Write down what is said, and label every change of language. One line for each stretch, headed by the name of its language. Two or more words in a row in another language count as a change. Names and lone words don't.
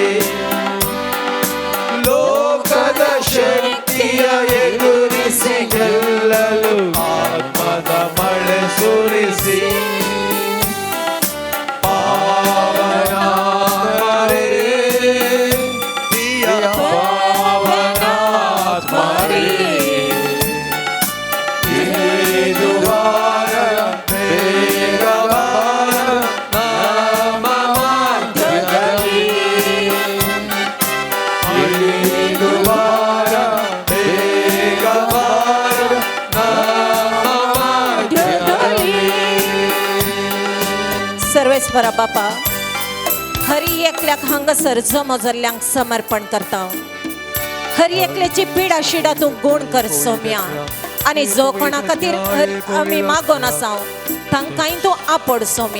Kannada: ಲೋಕದ ಶಕ್ತಿಯ ಎದುರಿಸಿ ಗೆಲ್ಲಲು ಆತ್ಮದ ಮಳೆ ಸುರಿಸಿ ಪಾವನಾತ್ಮರೇ ಪ್ರಿಯ ಪಾವನಾತ್ಮರೇ ಇದು ವಾರ ಬೇಗ ಬಾರ ನಮ್ಮ ಮಧ್ಯದಲ್ಲಿ. ಇದು ವಾರ ಬೇಗ ಬಾರ ನಮ್ಮ ಮಧ್ಯದಲ್ಲಿ.
Konkani: सर्वेश्वरा बापा हर एकल्याक हांगासर जमो जाल्ल्यांक समर्पण करता. हर एकल्याची पिडा शिडा तूं गुण कर सोम्या. आनी जो कोणा खातीर आमी मागोन आसा तांकांय तूं आपड सोम्या.